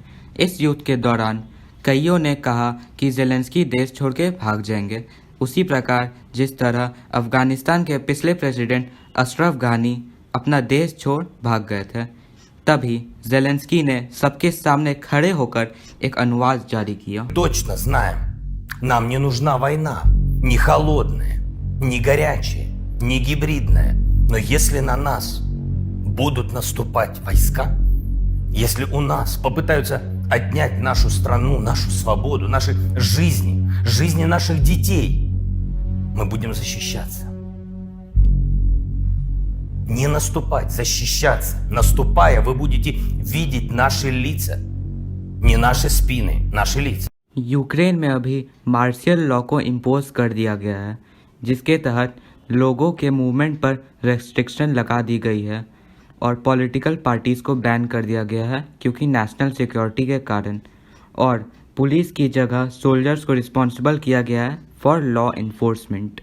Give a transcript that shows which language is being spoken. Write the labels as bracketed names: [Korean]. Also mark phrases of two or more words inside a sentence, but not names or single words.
[Hindi] इस युद्ध के दौरान कईयों ने कहा कि जेलेंस्की देश छोड़ के भाग जाएंगे. उसी प्रकार जिस तरह अफगानिस्तान के पिछले प्रेसिडेंट अशरफ घनी अपना देश छोड़ भाग गए थे, तभी जेलेंस्की ने सबके सामने खड़े होकर एक अनुवाद जारी किया. [Russian] Точно знаем, нам не нужна война, не холодная, не горячая, не гибридная. Но если на нас будут наступать войска, если у нас попытаются отнять нашу страну, нашу свободу, наши жизни, жизни наших детей, мы будем защищаться. Не наступать, защищаться. Наступая, вы будете видеть наши лица. Не наши спины, наши лица. [Hindi] यूक्रेन में अभी [English] martial law [Hindi] को इम्पोज कर दिया गया है, जिसके तहत लोगों के मूवमेंट पर रेस्ट्रिक्शन लगा दी गई है और [English] political parties [Hindi] को बैन कर दिया गया है क्योंकि [English] national security [Hindi] के कारण, और पुलिस की जगह सोल्जर्स को रिस्पॉन्सिबल किया गया है [English] for law enforcement.